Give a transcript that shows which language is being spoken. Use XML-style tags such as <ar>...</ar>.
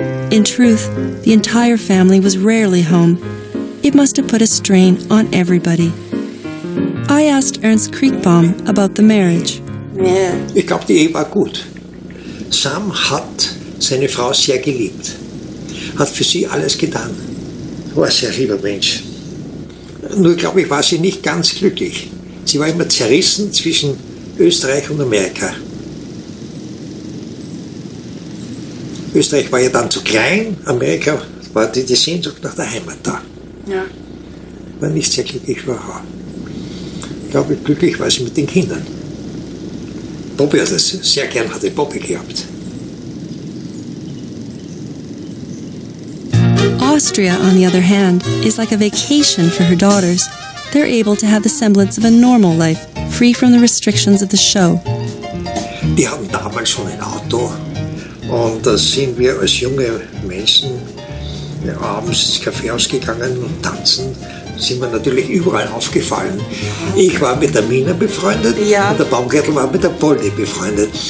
<en>In truth, the entire family was rarely home. It must have put a strain on everybody. I asked Ernst Kriegbaum about the marriage.</en> <de>Ich glaube, die Ehe war gut. Sam hat seine Frau sehr geliebt, hat für sie alles getan. War ein sehr lieber Mensch. Nur, glaube ich, war sie nicht ganz glücklich. Sie war immer zerrissen zwischen Österreich und Amerika. Österreich war ja dann zu klein, Amerika war die Sehnsucht nach der Heimat da. Ja. War nicht sehr glücklich für Frau. Ich glaube, glücklich war sie mit den Kindern. Bobby hat es sehr gern, hatte Bobby gehabt.</de> <en>Austria, on the other hand, is like a vacation for her daughters. They're able to have the semblance of a normal life, free from the restrictions of the show.</en> <de>Die hatten damals schon ein Auto und da sind wir als junge Menschen abends ins Kaffeehaus gegangen und tanzen. Sind wir natürlich überall aufgefallen. Ich war mit der Mina befreundet und der Baumgärtl war mit der Polly befreundet.</de>